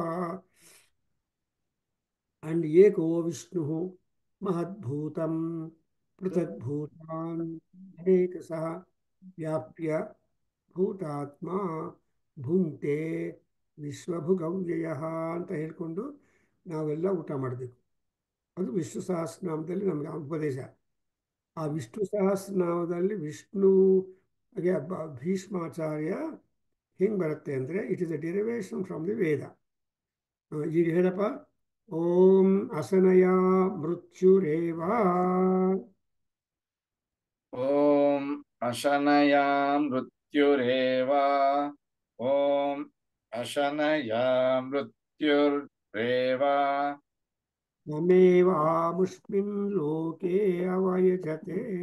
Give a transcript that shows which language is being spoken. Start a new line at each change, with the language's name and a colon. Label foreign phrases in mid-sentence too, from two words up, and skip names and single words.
Sanskrit: ಅಂಡ್ ಏಕೋ ವಿಷ್ಣು ಮಹದ್ಭೂತಂ ಪೃಥಗ್ಭೂತಾನ್ ಅನೇಕಸಃ ವ್ಯಾಪ್ಯ ಭೂತಾತ್ಮ ಭುಂಕ್ತೆ ವಿಶ್ವಭುಗವ್ಯಯಃ
Kannada: ಅಂತ ಹೇಳ್ಕೊಂಡು ನಾವೆಲ್ಲ ಊಟ ಮಾಡಬೇಕು. ಅದು ವಿಷ್ಣು ಸಹಸ್ರನಾಮದಲ್ಲಿ ನಮಗೆ ಉಪದೇಶ. ಆ ವಿಷ್ಣು ಸಹಸ್ರನಾಮದಲ್ಲಿ ವಿಷ್ಣುಗೆ ಭೀಷ್ಮಾಚಾರ್ಯ ಹೆಂಗೆ ಬರುತ್ತೆ ಅಂದರೆ,
English: It is a derivation from the Veda.
Kannada: ಈಗ ಹೇಳಪ್ಪ,
Sanskrit: ಓಂ ಅಸನಯ ಮೃತ್ಯುರೇವಾ. ಓಂ ಅಶನಯ ಮೃತ್ಯುರೇವಾ. ಓಂ ಅಶನಯ ಮೃತ್ಯುರೇವಾ. ತಮೇವಾಮುಷ್ಮಿನ್ ಲೋಕೆ ಅವಯಜತೆ.